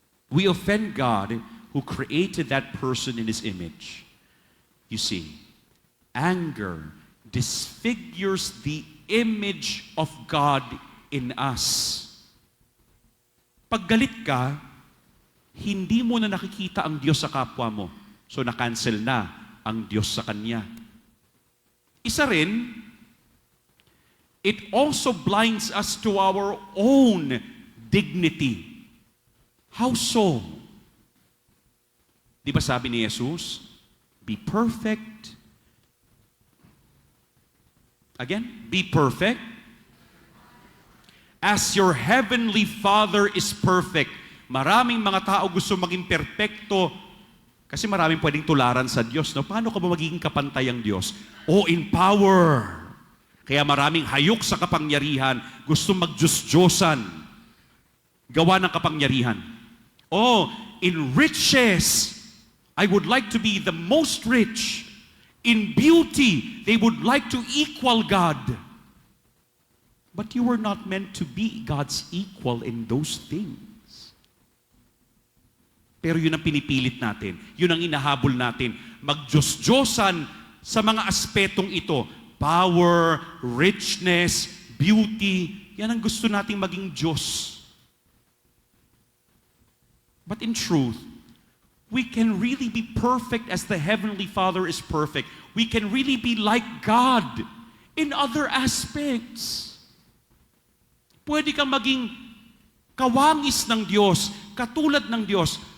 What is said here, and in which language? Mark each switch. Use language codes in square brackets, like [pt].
[en] We offend God who created that person in His image. You see, anger disfigures the image of God in us. [tl] Pag galit ka, hindi mo na nakikita ang Diyos sa kapwa mo. So na-cancel na ang Diyos sa kanya. Isa rin, [en] it also blinds us to our own dignity. How so? [tl] Di ba sabi ni Jesus, [en] be perfect. Again, be perfect. As your heavenly Father is perfect. [tl] Maraming mga tao gusto maging perpekto kasi maraming pwedeng tularan sa Diyos. No? Paano ka ba magiging kapantay ang Diyos? [en] In power. [tl] Kaya maraming hayok sa kapangyarihan. Gusto mag-Diyos-Diyosan. Gawa ng kapangyarihan. [en] In riches, I would like to be the most rich. In beauty, they would like to equal God. But you were not meant to be God's equal in those things. [tl] Pero yun ang pinipilit natin. Yun ang inahabol natin. Mag-Diyos-Diyosan sa mga aspetong ito. [en] Power, richness, beauty. [tl] Yan ang gusto nating maging Diyos. [en] But in truth, we can really be perfect as the Heavenly Father is perfect. We can really be like God in other aspects. [tl] Pwede kang maging kawangis ng Diyos, katulad ng Diyos.